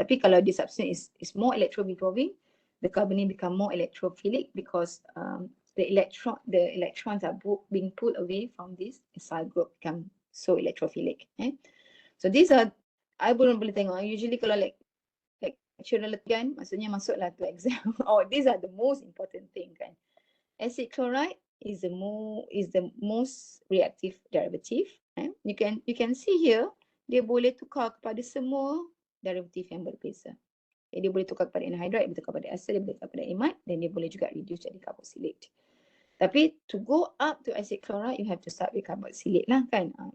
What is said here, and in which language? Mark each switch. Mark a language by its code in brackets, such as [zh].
[ms] Tapi kalau [en] the substituent is more electro-withdrawing, the carbonyl become more electrophilic because the electrons are being pulled away from this acyl group, become so electrophilic. So these are, I [ms] belum boleh tengok. [en] Usually kalau lecturer kan, [ms] maksudnya masuklah [en] to exam. Oh, these are the most important thing kan. Acid chloride is the most reactive derivative. You can see here, [ms] dia boleh tukar kepada semua derivative yang berbeza. Dia boleh tukar kepada anhydride, dia boleh tukar kepada acid, dia boleh tukar kepada imide, dan dia boleh juga reduce jadi carboxylate. Tapi [en] to go up to acid chloride, you have to start with carboxylate lah kan.